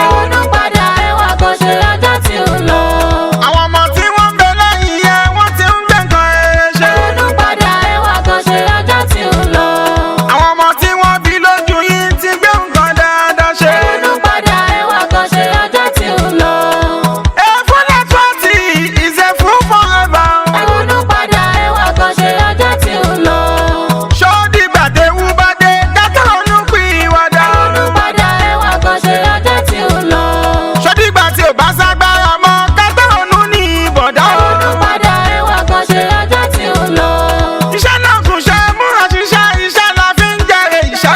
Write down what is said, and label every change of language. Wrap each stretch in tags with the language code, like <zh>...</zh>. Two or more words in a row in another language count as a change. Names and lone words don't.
<yo>Ẹ ronú padà, ẹ wá kàn ṣe ọjọ́ tí ń lọ. Àwọn ọmọ tí wọ́n ń bẹ lẹ́yìn yẹn, wọ́n ti ń gbé nǹkan rere ṣe. Ẹ ronú padà, ẹ wá kàn ṣe ọjọ́ tí ń lọ. Àwọn ọmọ tí wọ́n bí lójú yín ti gbé nǹkan dáadáa ṣe. Ẹ ronú padà, ẹ wá kàn ṣe ọjọ́ tí ń lọ.</yo> <en>A fool at forty is a fool forever.</en> <yo>Ẹ ronú padà, ẹ wá kàn ṣe ọjọ́ tí ń lọ. Ṣó dìgbà téwú bá dé, ká tó ronú pìwàdà? Ẹ ronú padà, ẹ wá kàn ṣe ọjọ́ tí ń lọ. Ṣó dìgbà tí ò bá ságbára mọ́, ká tó ronú ní bọ̀dá? Ẹ ronú padà, ẹ wá kàn ṣe ọjọ́ tí ń lọ. Iṣẹ́ náà kù ṣe, múra ṣiṣẹ́, iṣẹ́ la fi ń jèrè iṣẹ́.</yo>